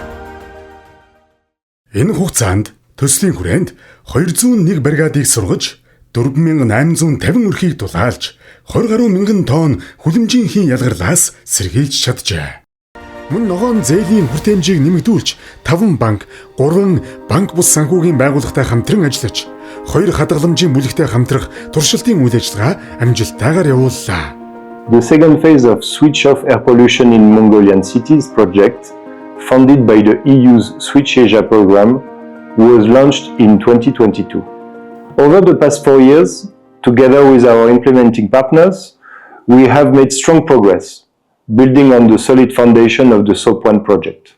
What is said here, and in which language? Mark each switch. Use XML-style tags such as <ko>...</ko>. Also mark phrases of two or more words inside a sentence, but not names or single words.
<mn>Энэ хугацаанд төслийн хүрээнд 201 бригадыг сургаж, 4850 өрхийг дулаалж, 20 гаруй мянган тонн хүлэмжийн хийн ялгарлаас сэргийлж чаджээ. Мөн ногоон зээлийн хүртээмжийг нэмэгдүүлж, 5 банк, 3 банк бус санхүүгийн байгууллагатай хамтран ажиллаж, 2 хадгаламжийн бүлэгтэй хамтрах туршилтын үйл ажиллагаа амжилттайгаар явууллаа.</mn> <en>The second phase of Switch Off Air Pollution in Mongolian Cities project, funded by the EU's Switch Asia program, was launched in 2022. Over the past 4 years, together with our implementing partners, we have made strong progress, building on the solid foundation of the SOP1 project.</en>